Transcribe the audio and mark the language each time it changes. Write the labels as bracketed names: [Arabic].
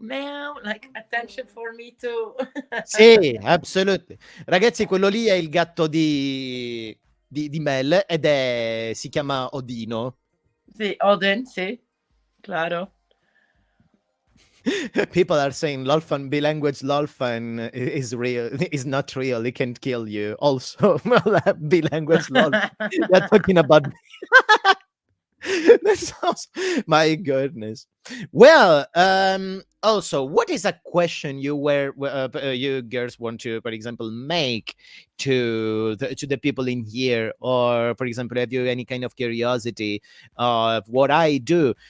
[English] meow, like, attention for me too. [Italian] Sì, assolutamente. Ragazzi, quello lì è il gatto di Mel ed si chiama Odino. Sì, Odin, sì, claro. [English] People are saying Lolfan, B-language Lolfan is real, is not real, it can kill you. Also, B-language Lolfan, they're talking about That's awesome. My goodness. Well, also, what is a question you you girls want to, for example, make to the people in here, or for example, have you any kind of curiosity of what I do?